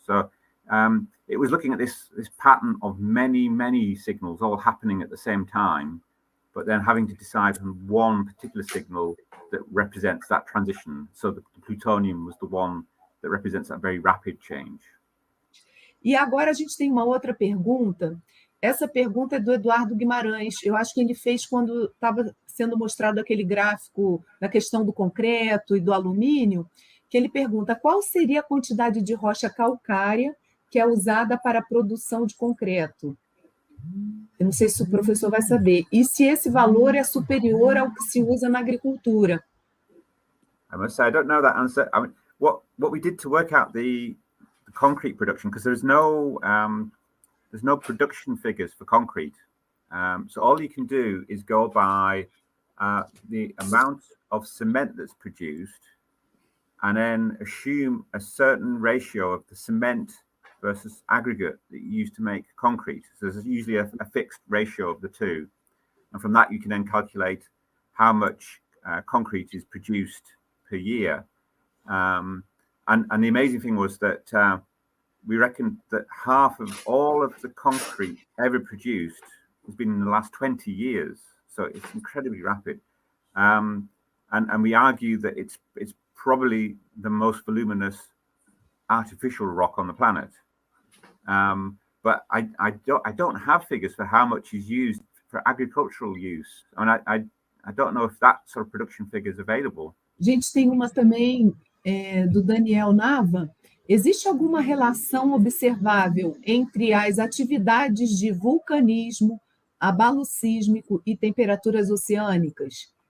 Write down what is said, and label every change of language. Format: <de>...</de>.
<en>So it was looking at this pattern of many signals all happening at the same time, but then having to decide on one particular signal that represents that transition. So the plutonium was the one that represents that very rapid change.</en> <pt>E agora a gente tem uma outra pergunta. Essa pergunta é do Eduardo Guimarães. Eu acho que ele fez quando estava sendo mostrado aquele gráfico da questão do concreto e do alumínio, que ele pergunta qual seria a quantidade de rocha calcária que é usada para a produção de concreto. Eu não sei se o professor vai saber. E se esse valor é superior ao que se usa na agricultura.</pt> <en>I must say, I don't know that answer. I mean, what we did to work out the concrete production, because there's no production figures for concrete. So all you can do is go by the amount of cement that's produced, and then assume a certain ratio of the cement versus aggregate that you use to make concrete. So there's usually a fixed ratio of the two. And from that, you can then calculate how much concrete is produced per year. And the amazing thing was that we reckoned that half of all of the concrete ever produced has been in the last 20 years. So it's incredibly rapid. And we argue that it's probably the most voluminous artificial rock on the planet. But I don't have figures for how much is used for agricultural use. I mean, I don't know if that sort of production figure is available.</en> <pt>Gente, tem uma também do Daniel Nava. Existe alguma relação observável entre as atividades de vulcanismo, abalo sísmico e temperaturas oceânicas?</pt>